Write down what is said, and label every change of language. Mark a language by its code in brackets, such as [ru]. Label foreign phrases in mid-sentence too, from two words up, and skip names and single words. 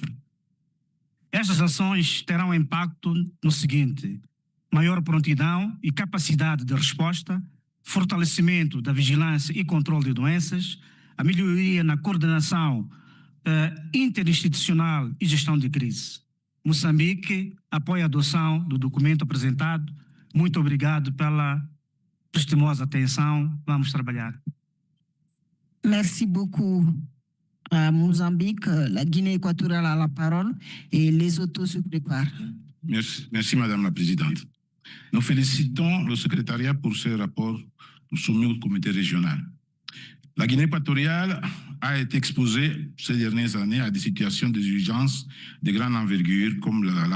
[pt] Estas ações terão impacto no seguinte: maior prontidão e capacidade de resposta, fortalecimento da vigilância e controle de doenças, a melhoria na coordenação interinstitucional e gestão de crise. Moçambique apoia a adoção do documento apresentado. Muito obrigado pela prestimosa atenção. Vamos trabalhar. [fr] Merci beaucoup à Mozambique. La Guinée équatoriale a la parole et les autos se préparent. Merci, Madame la Présidente. Nous félicitons le secrétariat pour ce rapport soumis au comité régional. La Guinée équatoriale a été exposée ces dernières années à des situations d'urgence de grande envergure comme la